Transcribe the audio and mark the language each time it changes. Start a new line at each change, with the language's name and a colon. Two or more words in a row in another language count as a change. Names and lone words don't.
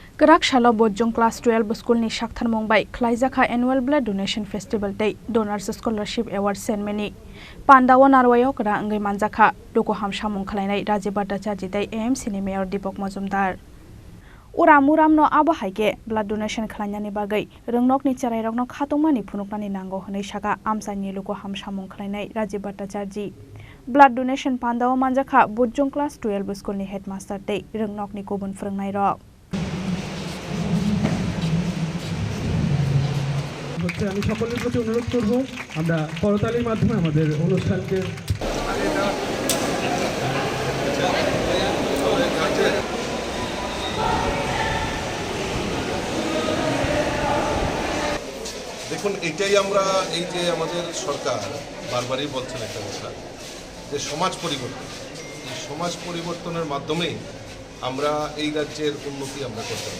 Kok Borok: Kraksalo Bodhjung Class 12 Schoolni Saktharmung by Khlaijakha Annual
English: Blood Donation
Kok Borok: Festival Day Donors Scholarship Award Ceremony Pandawan Arwayo Kra Ngai Manjakha Loko Hamshamung Khlainai Rajibata Chajidai AMC ni Mayor Dipok Mazumdar Uram no abo haike
English: blood donation
Kok Borok: khlainani bagai rongnok ni charai rokno khatongmani phunuknani nango honai saka amsani loko hamshamung khlainai Rajibata Chaji blood donation Pandawan Manjakha Bodhjung Class 12 Schoolni headmaster tei rongnok ni kobun phrongnai rok
Bangla: হচ্ছে আমি সকলের প্রতি অনুরোধ করব আমরা করতালির মাধ্যমে আমাদের অনুষ্ঠানকে দেখুন এটাই আমরা এই যে আমাদের সরকার বারবারই বলছেন একটা কথা যে সমাজ পরিবর্তনের মাধ্যমেই আমরা এই রাজ্যের উন্নতি আমরা করতে পারি